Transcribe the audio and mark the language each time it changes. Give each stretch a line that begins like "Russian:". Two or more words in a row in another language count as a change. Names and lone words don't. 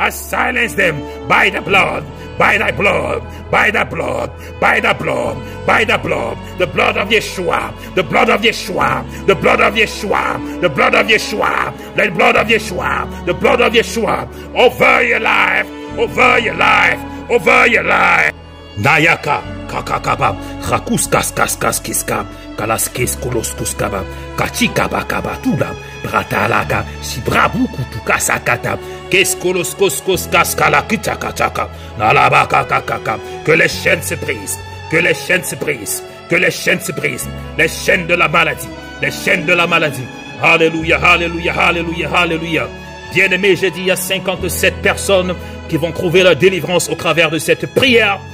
English: them by the blood, by the blood, by the blood, by the blood, by the blood, the blood of Yeshua, the blood of Yeshua, the blood of Yeshua, the blood of Yeshua, the blood of Yeshua, the blood of Yeshua, over your life, over your life, over your life. Nayaka kakakaba khakus kas kiska kalaskes kolos kuskaba kachikaba kabatula bratalaka sibrabu kutukasakata keskolos koskos kaskala kitakataka nalabaka kakaka.
French: Que les chaînes se brisent, que les chaînes se brisent, que les chaînes se brisent, les chaînes de la maladie, les chaînes de la maladie. Alléluia, alléluia, alléluia, alléluia. Bien-aimé, j'ai dit, il y a 57 personnes qui vont trouver la délivrance au travers de cette prière.